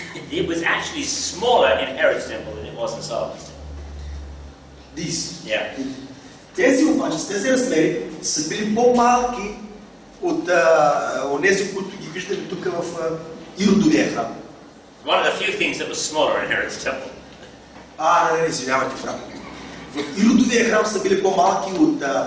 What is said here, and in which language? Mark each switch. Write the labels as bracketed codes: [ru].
[en] It was actually smaller in Herod's temple than it was in Solomon's temple. This? Yeah. [bg] Тези обаче, с тези размери, са били по-малки от онези, които ги виждаме тук в Иродовия храм. [en] One of the few things that was smaller in Herod's temple. [bg] Не, извинявайте, храм. В Иродовия храм са били по-малки от...